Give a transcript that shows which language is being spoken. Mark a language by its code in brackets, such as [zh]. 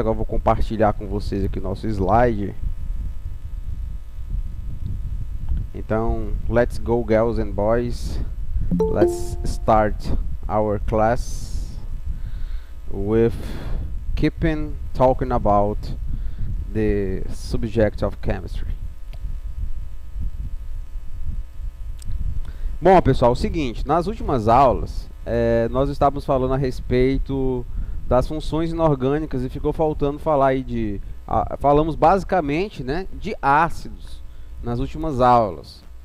[pt] Agora eu vou compartilhar com vocês aqui o nosso slide. [en] Então, let's go, girls and boys. Let's start our class with keeping talking about the subject of chemistry. [pt] Bom, pessoal, é o seguinte, nas últimas aulas nós estávamos falando a respeito das funções inorgânicas e ficou faltando falar aí falamos basicamente, né, de ácidos nas últimas aulas.